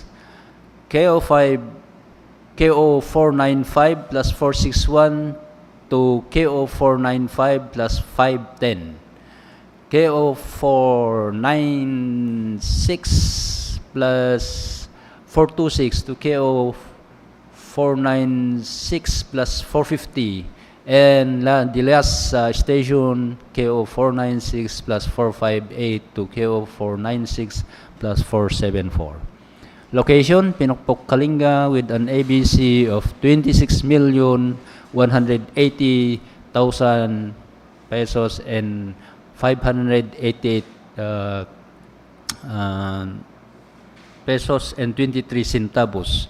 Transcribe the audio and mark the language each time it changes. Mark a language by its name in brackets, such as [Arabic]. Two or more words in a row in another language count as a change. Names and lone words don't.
[English] KO 495 plus 461 to KO 495 plus 510. KO 496 plus 426 to KO 496 plus 450, and the last station KO 496 plus 458 to KO 496 plus 474. Location, Pinokpok, Kalinga, with an ABC of 26,180,000 pesos and 588 pesos and 23 centavos.